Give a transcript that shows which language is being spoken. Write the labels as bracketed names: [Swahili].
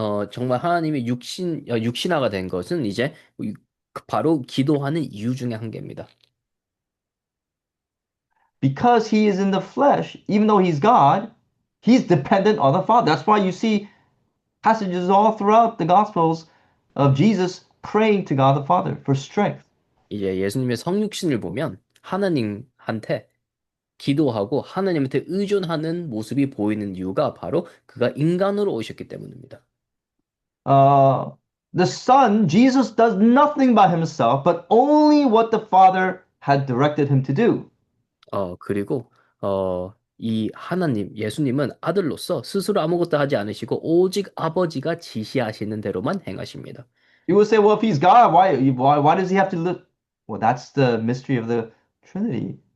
[Korean] 정말 하나님이 육신화가 된 것은 이제 바로 기도하는 이유 중에 한 개입니다. [English] Because he is in the flesh, even though he's God, he's dependent on the Father. That's why you see passages all throughout the Gospels of Jesus praying to God the Father for strength. [Korean] 이제 예수님의 성육신을 보면 하나님한테 기도하고 하나님한테 의존하는 모습이 보이는 이유가 바로 그가 인간으로 오셨기 때문입니다. [English] Uh, the Son, Jesus, does nothing by himself, but only what the Father had directed him to do. [Korean] 그리고 이 예수님은 아들로서 스스로 아무것도 하지 않으시고 오직 아버지가 지시하시는 대로만 행하십니다. [English] You will say, well, if he's God, why does he have to live? Well, that's the mystery of the Trinity.